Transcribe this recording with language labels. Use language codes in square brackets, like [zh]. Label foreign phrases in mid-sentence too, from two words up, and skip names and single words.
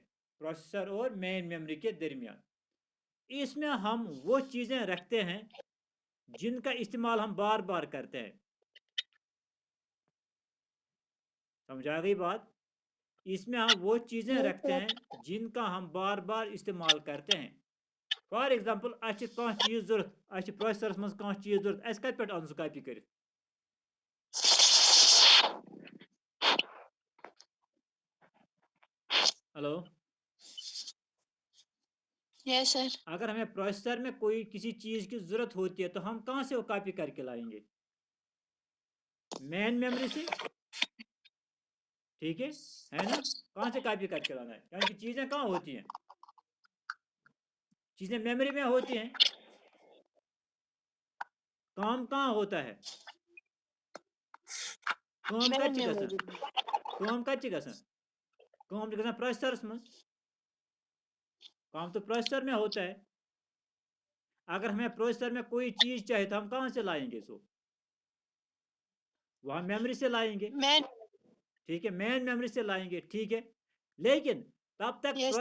[hi] प्रोसेसर और मेन मेमोरी के दरमियान। इसमें हम वो चीज़ें रखते हैं जिनका इस्तेमाल हम बार बार करते हैं। समझा गई बात? इसमें हम वो चीज़ें रखते हैं जिनका हम बार बार इस्तेमाल करते हैं। [en] for example [ks] कह चीज़ जरूरत, प्रोसेसरस मज कह चीज़ जरूरत, अस कत पे अन सह कॉपी कर। [en] हेलो, यस सर। [hi] अगर हमें प्रोसेसर में कोई किसी चीज़ की ज़रूरत होती है तो हम कहाँ से वो कॉपी करके लाएंगे? [en] main memory [hi] से, ठीक है ना? कहाँ से कॉपी करके लाना है? क्योंकि चीज़ें कहाँ होती हैं? चीजें मेमोरी में होती हैं, काम कहाँ होता है? काम [en] Main [ks] कच्ची गसन, [en] memory. [ks] काम कच्ची गसन, काम गसन प्रोसेसरस मज, [hi] काम तो प्रोसेसर में होता है। अगर हमें प्रोसेसर में कोई चीज चाहिए तो हम कहाँ से लाएंगे? सो वहां मेमोरी से लाएंगे, [en] Main. [hi] ठीक है, [en] main memory [hi] से लाएंगे, ठीक है। लेकिन [en] Yes.